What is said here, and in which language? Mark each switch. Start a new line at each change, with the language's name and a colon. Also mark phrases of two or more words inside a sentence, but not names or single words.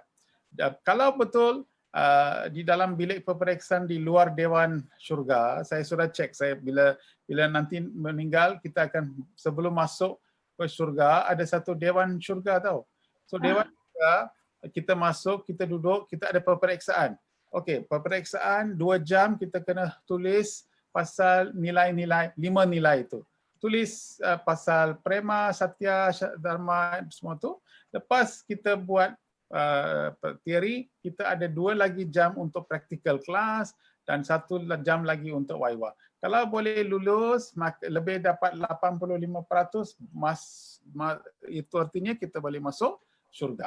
Malay: Kalau betul di dalam bilik peperiksaan di luar Dewan Syurga, saya sudah cek, saya bila nanti meninggal kita akan sebelum masuk ke syurga ada satu Dewan Syurga tahu. So Dewan Syurga kita masuk, kita duduk, kita ada peperiksaan. Okey, peperiksaan 2 jam kita kena tulis pasal nilai-nilai, 5 nilai itu. Tulis pasal prema, satya, dharma semua tu. Lepas kita buat teori, kita ada 2 lagi jam untuk
English: practical class
Malay: dan 1 jam lagi untuk waiwa. Kalau boleh lulus, lebih dapat 85%, itu artinya kita boleh masuk syurga.